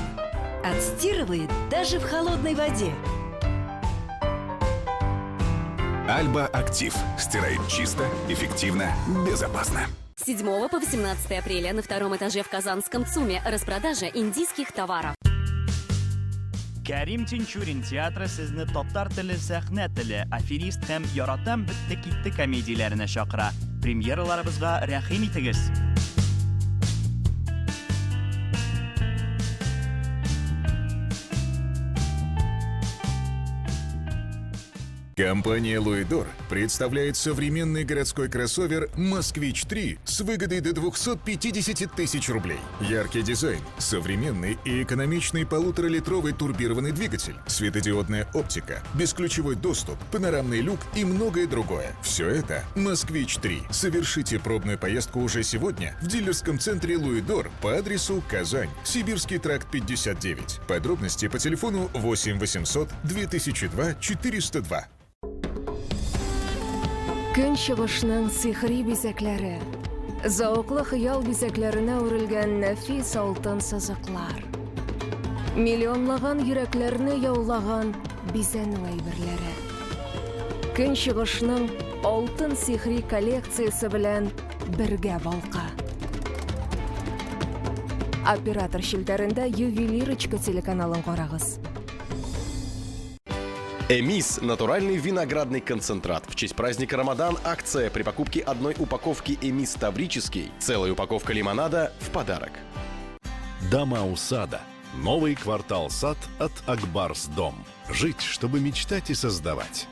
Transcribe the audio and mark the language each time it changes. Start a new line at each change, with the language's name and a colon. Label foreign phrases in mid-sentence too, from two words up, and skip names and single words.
Russian: Отстирывает даже в холодной воде. Альба Актив. Стирает чисто, эффективно, безопасно. С 7 по 18 апреля на 2-м этаже в Казанском ЦУМе распродажа индийских товаров.
Tatar: Кәрим Тинчурин театры сезне татар теле, сәхнә теле, аферист һәм яратам битте-китте комедияләренә чакыра. Премьераларыбызга рәхим итегез.
Russian: Компания «Луидор» представляет современный городской кроссовер «Москвич-3» с выгодой до 250 тысяч рублей. Яркий дизайн, современный и экономичный 1,5-литровый турбированный двигатель, светодиодная оптика, бесключевой доступ, панорамный люк и многое другое. Все это «Москвич-3». Совершите пробную поездку уже сегодня в дилерском центре «Луидор» по адресу Казань, Сибирский тракт 59. Подробности по телефону 8 800 2002 402.
Tatar: Көн чыгышның сихри бизәкләре, зауыклы хыял бизәкләренә үрелгән нәфис алтын сызыклар. Миллионлаган йөрәкләрне яулаган бизәнү әйберләре. Көн чыгышның алтын сихри коллекциясе белән бергә балка. Оператор шилтәрендә Ювелирочка телеканалын карагыз.
Russian: Эмис – натуральный виноградный концентрат. В честь праздника Рамадан акция при покупке одной упаковки Эмис Таврический. Целая упаковка лимонада в подарок. Дома у сада. Новый квартал сад от Акбарс Дом. Жить, чтобы мечтать и создавать.